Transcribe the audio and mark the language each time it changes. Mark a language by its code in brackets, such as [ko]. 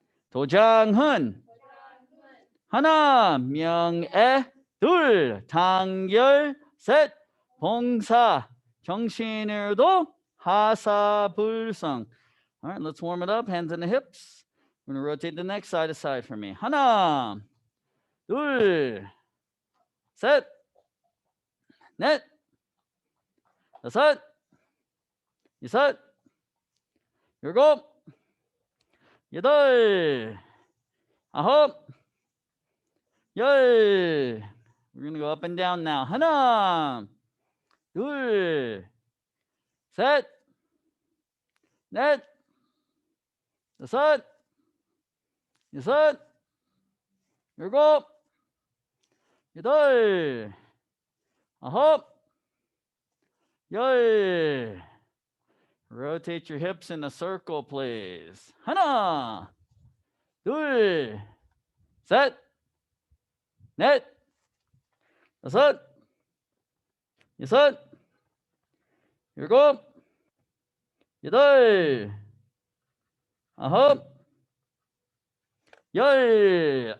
[ko] 도장훈. 하나, 명예. 둘, 단결. 셋, 봉사. 정신을도 하사불성. [en] All right, let's warm it up. Hands in the hips. We're going to rotate the next side to side for me. [ko] 하나, 둘, 셋, 넷, 다섯, 여섯, 일곱, 여덟, 아홉, 열. [en] We're going to go up and down now. [ko] 하나, 둘, 셋, 넷, 다섯, 여섯, 일곱, 여덟, 아홉, 열. [en] Rotate your hips in a circle, please. [ko] 하나, 둘, 셋, 넷, 다섯, 여섯, 일곱, 여덟, 아홉, 열.